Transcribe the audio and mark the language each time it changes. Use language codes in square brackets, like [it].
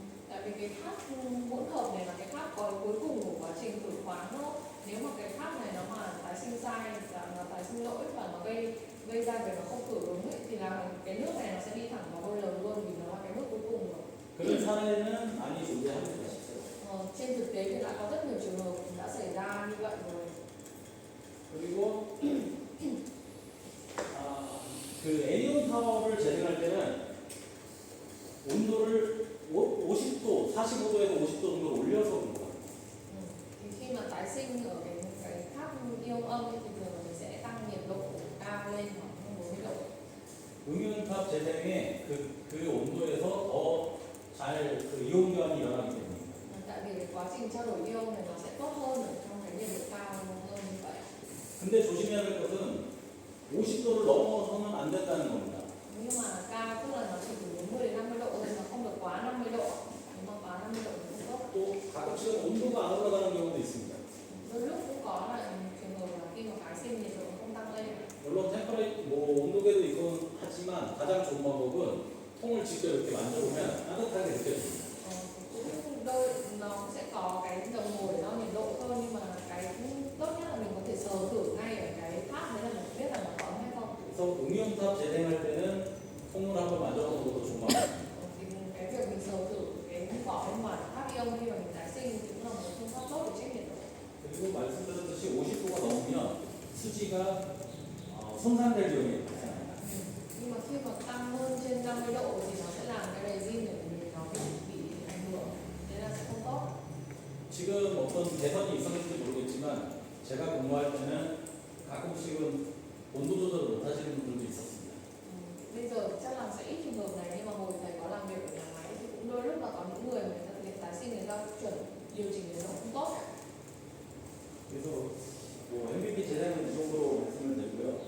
[vi] Tại vì cái tháp hỗn hợp này là cái tháp cuối cùng của quá trình khử khoáng thôi. Nếu mà cái tháp này nó mà tái sinh sai, là tái sinh lỗi và nó gây ra việc nó không khử đúng ấy, thì là cái nước này nó sẽ đi thẳng vào boiler luôn vì nó là cái nước cuối cùng rồi. [ko] 그런 사례는 많이 존재합니다, 실제로. [vi] Trên thực tế thì đã có rất nhiều trường hợp đã xảy ra như vậy rồi. [ko] 그리고 그 애니온 타워를 재생할 때는 온도를 50도, 45도에서 50도 정도 올려서 옵니다. [vi] Thì khi mà tái sinh ở cái tháp ion âm ấy, thì thường là mình sẽ tăng nhiệt độ cao lên khoảng 40 độ. [ko] 응연탑 재생에 그 온도에서 더 잘 그 이온 교환이 일어나기 때문에. [vi] Tại vì cái quá trình trao đổi ion này nó sẽ tốt hơn ở trong cái nhiệt độ cao hơn như vậy. [ko] 근데 조심해야 될 것은 50도를 넘어서는 안 된다는 겁니다. [vi] Nhưng mà cao tức là nó chỉ từ 40 đến 50 độ thôi, nó không được quá 50 độ. Nếu mà quá 50 độ thì không tốt. [ko] 또 가끔씩은 온도가 안 올라가는 경우도 있습니다. [vi] Đôi lúc cũng có là trường hợp là khi mà tái sinh nhiệt độ không tăng lên. [ko] 물론 템퍼레이처 뭐 온도계도 있긴 하지만 가장 좋은 방법은 통을 직접 이렇게 만져보면 따뜻하게 느껴집니다. [vi] Cũng đôi nó sẽ có cái đồng hồ để đo nhiệt độ thôi, nhưng mà cái tốt nhất là mình có thể sờ thử ngay ở cái tháp đấy là mình biết là nó có ấm hay không. [ko] 그래서 응용탑 재생할 때는 통을 한번 만져보는 것도 좋은 방법입니다. [vi] Thì cái việc mình sờ thử cái vỏ bên ngoài tháp ion khi mà mình tái sinh cũng là một phương pháp tốt để check nhiệt độ. [ko] 그리고 말씀드렸듯이 50도가 넘으면 수지가 손상될 위험이 발생합니다. [vi] Nhưng mà khi mà tăng hơn trên 50 độ thì nó sẽ làm cái resin của mình nó bị ảnh hưởng, thế là sẽ không tốt. [ko] 지금 어떤 개선이 있었는지 모르겠지만 제가 근무할 때는 가끔씩은 온도 조절을 못 하시는 분들도 있었습니다. [vi] Bây giờ chắc là sẽ ít trường hợp này, nhưng mà hồi thầy có làm việc ở nhà máy thì cũng đôi lúc là có những người ta thực hiện tái sinh người ta chuẩn điều chỉnh nhiệt độ không tốt. [ko] 그래서 뭐 MVP 재생은 이 정도로 말씀을 드리고요.